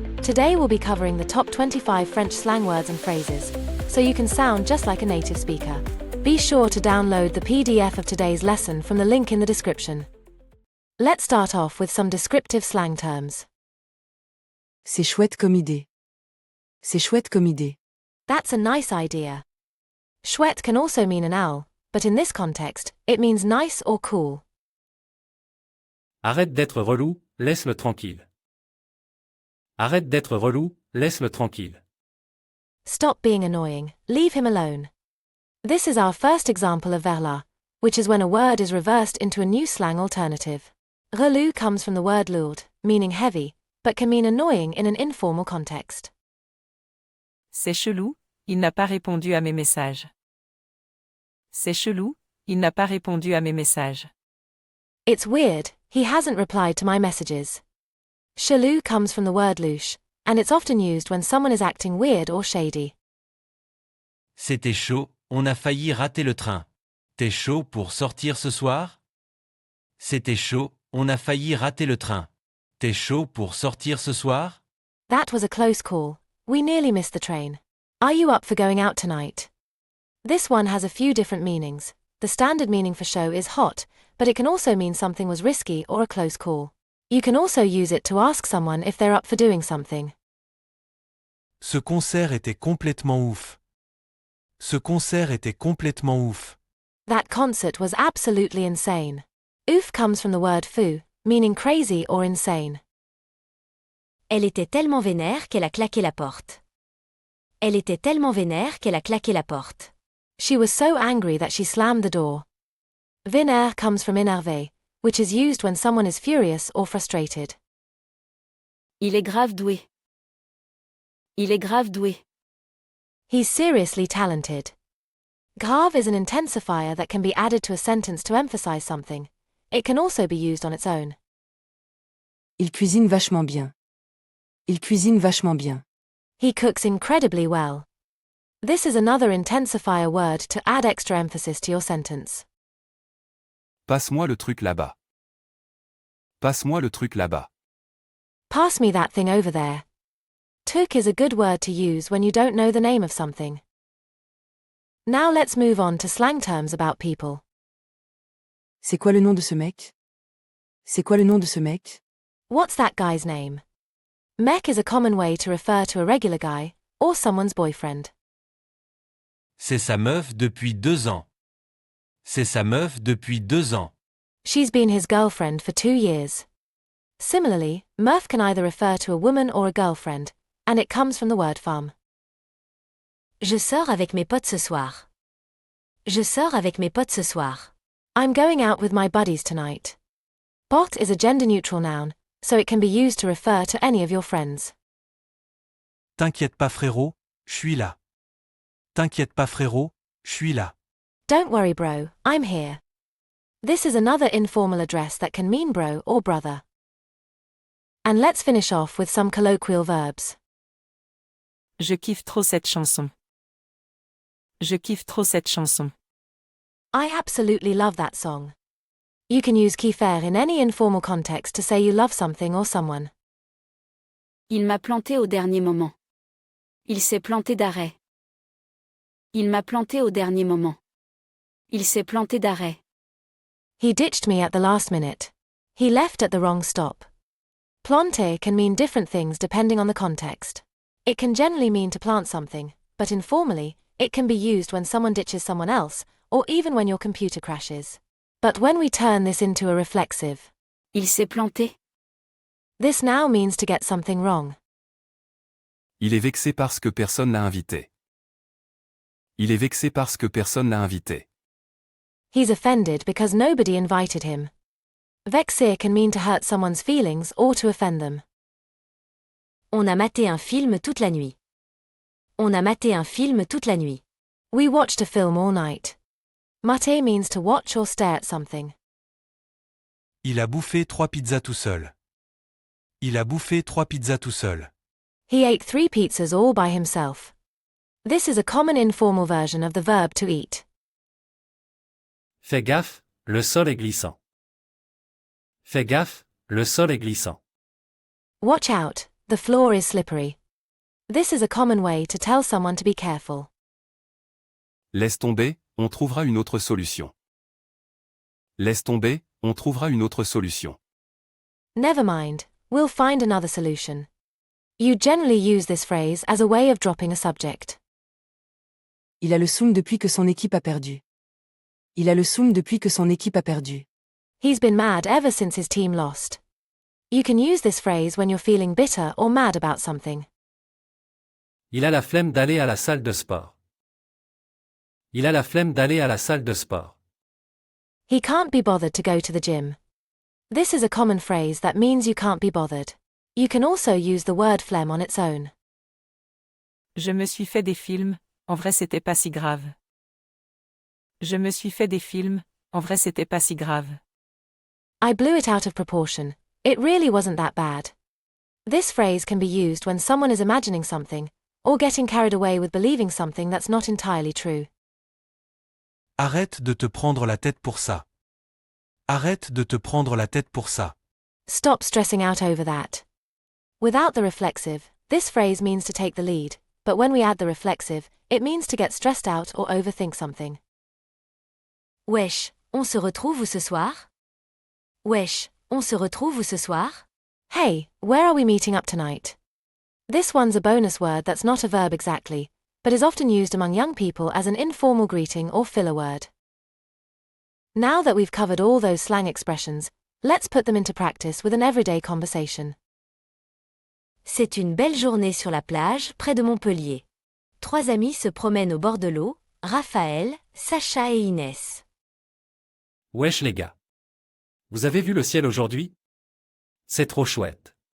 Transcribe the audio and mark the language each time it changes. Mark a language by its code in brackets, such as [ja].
[en] Today we'll be covering the top 25 French slang words and phrases, so you can sound just like a native speaker. Be sure to download the PDF of today's lesson from the link in the description. Let's start off with some descriptive slang terms. [fr] C'est chouette comme idée. C'est chouette comme idée. [en] That's a nice idea. Chouette can also mean an owl, but in this context, it means nice or cool. [fr] Arrête d'être relou, laisse-le tranquille. Arrête d'être relou, laisse-le tranquille. [en] Stop being annoying, leave him alone. This is our first example of verla, which is when a word is reversed into a new slang alternative. Relou comes from the word lourd, meaning heavy, but can mean annoying in an informal context. [fr] C'est chelou, il n'a pas répondu à mes messages. C'est chelou, il n'a pas répondu à mes messages. [en] It's weird, he hasn't replied to my messages. Chelou comes from the word louche, and it's often used when someone is acting weird or shady. [fr] C'était chaud, on a failli rater le train. T'es chaud pour sortir ce soir? C'était chaud, on a failli rater le train. T'es chaud pour sortir ce soir? [en] That was a close call. We nearly missed the train. Are you up for going out tonight? This one has a few different meanings. The standard meaning for show is hot, but it can also mean something was risky or a close call. You can also use it to ask someone if they're up for doing something. [fr] Ce concert était complètement ouf. Ce concert était complètement ouf. [en] That concert was absolutely insane. Ouf comes from the word fou, meaning crazy or insane. [fr] Elle était tellement vénère qu'elle a claqué la porte. Elle était tellement vénère qu'elle a claqué la porte. [en] She was so angry that she slammed the door. Vénère comes from énervé, which is used when someone is furious or frustrated. [fr] Il est grave doué. Il est grave doué. [en] He's seriously talented. Grave is an intensifier that can be added to a sentence to emphasize something. It can also be used on its own. [fr] Il cuisine vachement bien. Il cuisine vachement bien. [en] He cooks incredibly well. This is another intensifier word to add extra emphasis to your sentence. [fr] Passe-moi le truc là-bas. Passe-moi le truc là-bas. [en] Pass me that thing over there. Took is a good word to use when you don't know the name of something. Now let's move on to slang terms about people. [fr] C'est quoi le nom de ce mec? C'est quoi le nom de ce mec? [en] What's that guy's name? Mec is a common way to refer to a regular guy, or someone's boyfriend. [fr] C'est sa meuf depuis 2 ans. C'est sa meuf depuis 2 ans. [en] She's been his girlfriend for 2 years. Similarly, meuf can either refer to a woman or a girlfriend, and it comes from the word femme. [fr] Je sors avec mes potes ce soir. Je sors avec mes potes ce soir. [en] I'm going out with my buddies tonight. Pote is a gender-neutral noun, so it can be used to refer to any of your friends. [fr] T'inquiète pas frérot, je suis là. T'inquiète pas frérot, je suis là. [en] Don't worry bro, I'm here. This is another informal address that can mean bro or brother. And let's finish off with some colloquial verbs. [fr] Je kiffe trop cette chanson. Je kiffe trop cette chanson. [en] I absolutely love that song. You can use kiffer in any informal context to say you love something or someone. [fr] Il m'a planté au dernier moment. Il s'est planté d'arrêt. Il m'a planté au dernier moment. Il s'est planté d'arrêt. [en] He ditched me at the last minute. He left at the wrong stop. Planter can mean different things depending on the context. It can generally mean to plant something, but informally, it can be used when someone ditches someone else, or even when your computer crashes. But when we turn this into a reflexive, [fr] Il s'est planté. [en] this now means to get something wrong. [fr] Il est vexé parce que personne l'a invité. Il est vexé parce que personne l'a invité. [en] He's offended because nobody invited him. Vexer can mean to hurt someone's feelings or to offend them. [fr] On a maté un film toute la nuit. On a maté un film toute la nuit. [en] We watched a film all night. Mater means to watch or stare at something. [fr] Il a bouffé 3 pizzas tout seul. Il a bouffé 3 pizzas tout seul. [en] He ate 3 pizzas all by himself. This is a common informal version of the verb to eat. [fr] Fais gaffe, le sol est glissant. Fais gaffe, le sol est glissant. [en] Watch out, the floor is slippery. This is a common way to tell someone to be careful. [fr] Laisse tomber, on trouvera une autre solution. Laisse tomber, on trouvera une autre solution. [en] Never mind, we'll find another solution. You generally use this phrase as a way of dropping a subject. [fr] Il a le soum depuis que son équipe a perdu. Il a le soum depuis que son équipe a perdu. [en] He's been mad ever since his team lost. You can use this phrase when you're feeling bitter or mad about something. [fr] Il a la flemme d'aller à la salle de sport. Il a la flemme d'aller à la salle de sport. [en] He can't be bothered to go to the gym. This is a common phrase that means you can't be bothered. You can also use the word phlegm on its own. [fr] Je me suis fait des films, en vrai c'était pas si grave. Je me suis fait des films, en vrai c'était pas si grave. [en] I blew it out of proportion. It really wasn't that bad. This phrase can be used when someone is imagining something, or getting carried away with believing something that's not entirely true. [fr] Arrête de te prendre la tête pour ça. Arrête de te prendre la tête pour ça. [en] Stop stressing out over that. Without the reflexive, this phrase means to take the lead, but when we add the reflexive, it means to get stressed out or overthink something. [fr] Wesh, on se retrouve où ce soir? Wesh, on se retrouve où ce soir? [en] Hey, where are we meeting up tonight? This one's a bonus word that's not a verb exactly, but is often used among young people as an informal greeting or filler word. Now that we've covered all those slang expressions, let's put them into practice with an everyday conversation. [fr] C'est une belle journée sur la plage près de Montpellier. 3 amis se promènent au bord de l'eau, Raphaël, Sacha et Inès. Wesh les gars. Vous avez vu le ciel aujourd'hui? C'est trop chouette.